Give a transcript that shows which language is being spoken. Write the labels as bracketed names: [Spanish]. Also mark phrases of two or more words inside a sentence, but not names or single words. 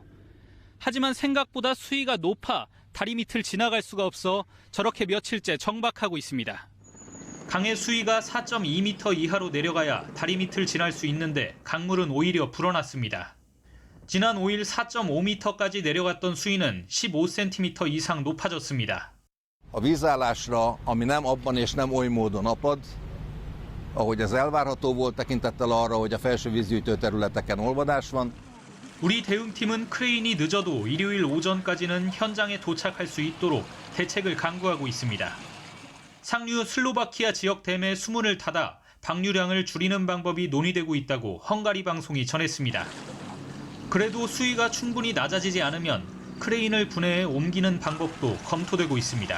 [Korean] 하지만 생각보다 수위가 높아 다리 밑을 지나갈 수가 없어 저렇게 며칠째 정박하고 있습니다. 강의 수위가 4.2m 이하로 내려가야 다리 밑을 지날 수 있는데 강물은 오히려 불어났습니다. 지난 5일 4.5m까지 내려갔던 수위는 15cm 이상 높아졌습니다. [Hungarian] A vízállásra, ami nem abban és nem oly módon apad, ahogy ez elvárható volt tekintettel arra, hogy a felső vízgyűjtő területeken olvadás van. [Korean] 우리 대응팀은 크레인이 늦어도 일요일 오전까지는 현장에 도착할 수 있도록 대책을 강구하고 있습니다. 상류 슬로바키아 지역 댐의 수문을 닫아 방류량을 줄이는 방법이 논의되고 있다고 헝가리 방송이 전했습니다. 그래도 수위가 충분히 낮아지지 않으면 크레인을 분해해 옮기는 방법도 검토되고 있습니다.